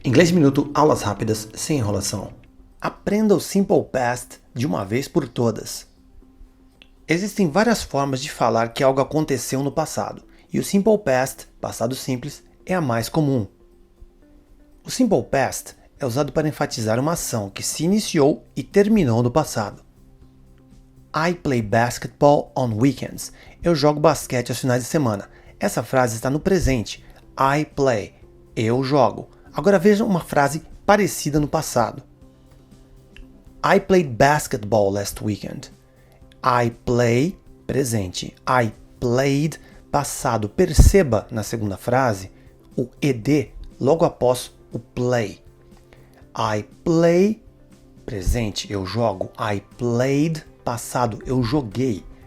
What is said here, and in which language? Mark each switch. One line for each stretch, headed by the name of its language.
Portuguese: Inglês Minuto, aulas rápidas, sem enrolação. Aprenda o Simple Past de uma vez por todas. Existem várias formas de falar que algo aconteceu no passado, e o Simple Past, passado simples, é a mais comum. O Simple Past é usado para enfatizar uma ação que se iniciou e terminou no passado.
English: I play basketball on weekends.
Portuguese: Eu jogo basquete aos finais de semana. Essa frase está no presente.
English: I play.
Portuguese: Eu jogo. Agora veja uma frase parecida no passado.
English: I played basketball last weekend. I play,
Portuguese: presente.
English: I played,
Portuguese: passado. Perceba na segunda frase o ed logo após o play.
English: I play,
Portuguese: presente, eu jogo.
English: I played,
Portuguese: passado, eu joguei.